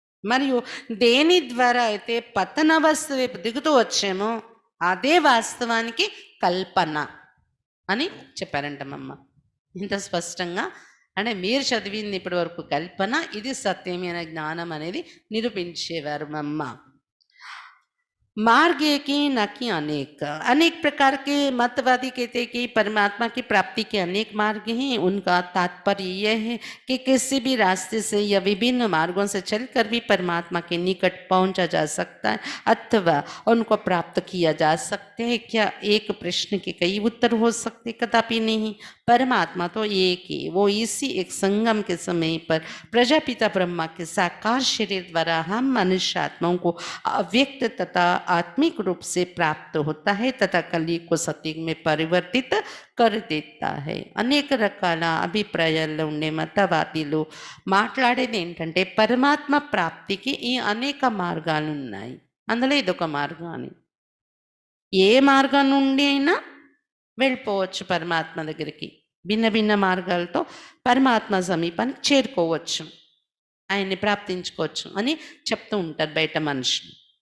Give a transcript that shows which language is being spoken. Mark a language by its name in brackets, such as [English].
[Telugu] మరియు దేని ద్వారా అయితే పతనవస్థ వైపు దిగుతూ వచ్చామో అదే వాస్తవానికి కల్పన అని చెప్పారంట మమ్మ. ఇంత స్పష్టంగా. అంటే మీరు చదివింది ఇప్పటి వరకు కల్పన, ఇది సత్యమైన జ్ఞానం అనేది నిరూపించేవారు మమ్మ. [Hindi] मार्ग एक ही न कि अनेक प्रकार के मतवादी कहते हैं कि परमात्मा की प्राप्ति के अनेक मार्ग हैं. उनका तात्पर्य यह है कि किसी भी रास्ते से या विभिन्न मार्गों से चलकर भी परमात्मा के निकट पहुंचा जा सकता है अथवा उनको प्राप्त किया जा सकते हैं. क्या एक प्रश्न के कई उत्तर हो सकते? कदापि नहीं. परमात्मा तो एक ही. वो इसी एक संगम के समय पर प्रजापिता ब्रह्मा के साकार शरीर द्वारा हम मनुष्य आत्माओं को अव्यक्त तथा आत्मिक रूप से प्राप्त होता है तथा कली को सत्य में परिवर्तित कर देता है. [Telugu] అనేక రకాల అభిప్రాయాల్లో ఉండే మతవాదీలు మాట్లాడేది ఏంటంటే పరమాత్మ ప్రాప్తికి ఈ అనేక మార్గాలు ఉన్నాయి, అందులో ఇదొక మార్గం అని. ఏ మార్గం నుండి అయినా వెళ్ళిపోవచ్చు పరమాత్మ దగ్గరికి. భిన్న భిన్న మార్గాలతో పరమాత్మ సమీపానికి చేరుకోవచ్చు, ఆయన్ని ప్రాప్తించుకోవచ్చు అని చెప్తూ ఉంటారు బయట మనుషులు.